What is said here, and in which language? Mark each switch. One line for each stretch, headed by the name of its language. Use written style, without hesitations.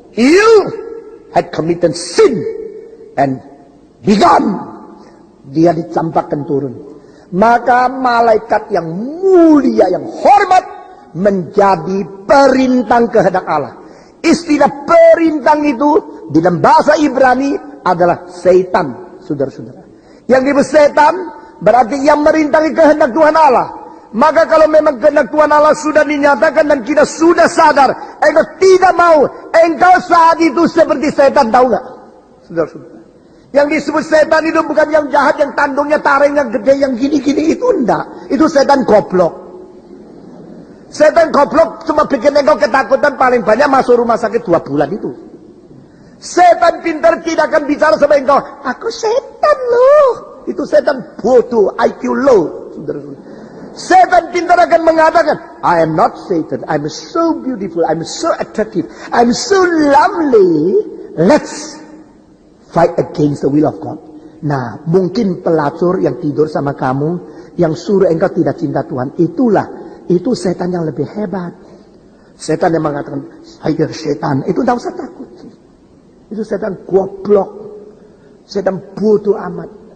English: You had committed sin and begun.
Indonesian: Dia dicampakkan turun. Maka malaikat yang mulia, yang hormat menjadi perintang kehendak Allah. Istilah perintang itu di dalam bahasa Ibrani adalah setan, saudara-saudara. Yang disebut setan berarti yang merintangi kehendak Tuhan Allah. Maka kalau memang kehendak Tuhan Allah sudah dinyatakan dan kita sudah sadar, engkau tidak mau, engkau saat itu seperti setan, tahu nggak, saudara-saudara? Yang disebut setan itu bukan yang jahat, yang tandungnya taring, yang gede, yang gini-gini, itu enggak. Itu setan goblok. Setan goblok cuma bikin engkau ketakutan, paling banyak masuk rumah sakit 2 bulan itu. Setan pintar tidak akan bicara sama engkau, aku setan loh. Itu setan bodoh,
English: IQ low.
Indonesian: Setan pintar akan mengatakan,
English: I am not Satan, I'm so beautiful, I'm so attractive, I'm so lovely. Let's fight against the will of God.
Indonesian: Nah, mungkin pelacur yang tidur sama kamu, yang suruh engkau tidak cinta Tuhan, itu setan yang lebih hebat. Setan yang mengatakan, saya setan, itu tidak usah takut. Itu setan goblok. Setan bodoh amat.